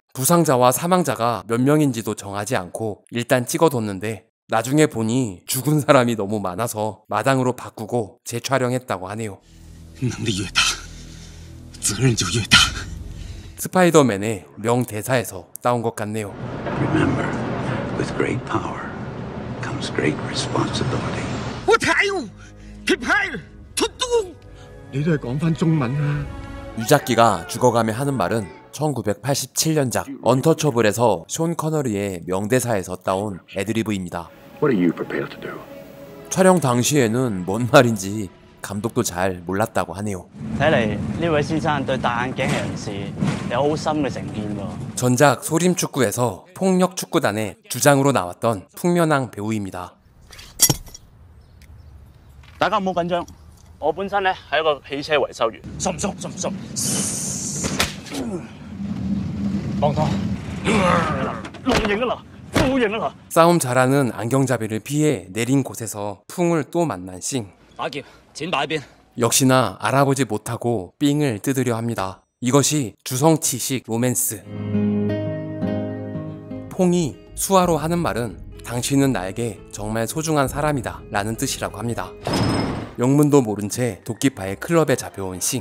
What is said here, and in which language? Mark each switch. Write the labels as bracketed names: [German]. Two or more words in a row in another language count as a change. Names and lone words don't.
[Korean] 부상자와 사망자가 몇 명인지도 정하지 않고 일단 찍어뒀는데 나중에 보니 죽은 사람이 너무 많아서 마당으로 바꾸고 재촬영했다고 하네요. 스파이더맨의 명대사에서 따온 것 같네요. [English] Remember, with great power comes great responsibility. [Cantonese] 你都係講返中文啊！ [Korean] 유작기가 죽어가며 하는 말은 1987년작 언터처블에서 숀 커너리의 명대사에서 따온 애드리브입니다. [English] What are you prepared to do? [Korean] 촬영 당시에는 뭔 말인지 감독도 잘 몰랐다고 하네요. [Cantonese] 睇嚟呢位先生對戴眼鏡嘅人士有好深嘅成見喎。 [Korean] 전작 소림축구에서 폭력축구단의 주장으로 나왔던 풍면왕 배우입니다. [Cantonese] 大家唔好緊張，我本身咧係一個汽車維修員。熟唔熟？熟唔熟？幫拖，龍型啊啦，副型啊啦。 [Korean] 싸움 잘하는 안경잡이를 피해 내린 곳에서 풍을 또 만난 싱. [Cantonese] 打劫，錢擺邊？ [Korean] 역시나 알아보지 못하고 삥을 뜯으려 합니다. 이것이 주성치식 로맨스. 퐁이 수화로 하는 말은 당신은 나에게 정말 소중한 사람이다 라는 뜻이라고 합니다. 영문도 모른 채 도끼파의 클럽에 잡혀온 싱.